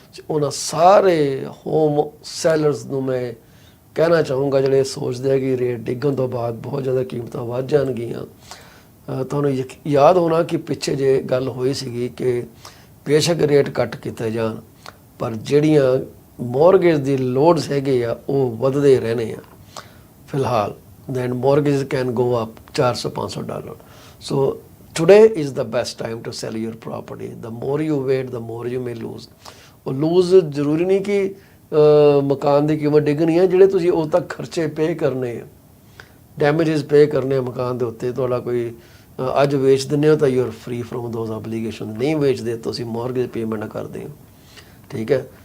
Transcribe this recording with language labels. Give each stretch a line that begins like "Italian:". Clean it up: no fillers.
Punjabi: ਉਹਨਾਂ ਸਾਰੇ home sellers ਨੂੰ ਮੈਂ ਕਹਿਣਾ ਚਾਹੂੰਗਾ ਜਿਹੜੇ ਸੋਚਦੇ ਆ ਕਿ ਰੇਟ ਡਿੱਗਣ ਤੋਂ ਬਾਅਦ ਬਹੁਤ ਜ਼ਿਆਦਾ ਕੀਮਤਾਂ ਵੱਧ ਜਾਣਗੀਆਂ। ਤੁਹਾਨੂੰ ਯਾਦ ਹੋਣਾ ਕਿ ਪਿੱਛੇ ਜੇ ਗੱਲ ਹੋਈ ਸੀਗੀ ਕਿ ਬੇਸ਼ੱਕ ਰੇਟ ਘੱਟ ਕੀਤੇ ਜਾਣ, ਪਰ ਜਿਹੜੀਆਂ ਮੌਰਗੇਜ ਦੀ ਲੋਡਸ ਹੈਗੇ ਆ ਉਹ ਵੱਧਦੇ ਰਹਿਣੇ ਆ ਫਿਲਹਾਲ।
English: then mortgages can go up $400-500. So today is the best time to sell your property. The more you wait, the more you may lose.
Punjabi: ਉਹ ਲੂਜ਼ ਜ਼ਰੂਰੀ ਨਹੀਂ ਕਿ ਮਕਾਨ ਦੀ ਕੀਮਤ ਡਿੱਗਣੀ ਹੈ, ਜਿਹੜੇ ਤੁਸੀਂ ਉਦੋਂ ਤੱਕ ਖਰਚੇ ਪੇ ਕਰਨੇ ਆ, ਡੈਮੇਜਸ ਪੇ ਕਰਨੇ ਆ ਮਕਾਨ ਦੇ ਉੱਤੇ। ਤੁਹਾਡਾ ਕੋਈ ਅੱਜ ਵੇਚ ਦਿੰਦੇ ਹੋ ਤਾਂ
English: you are free from those obligation,
Punjabi: ਨਹੀਂ ਵੇਚਦੇ ਤੁਸੀਂ ਮੌਰਗੇਜ ਪੇਮੈਂਟ ਕਰਦੇ ਹੋ, ਠੀਕ ਹੈ।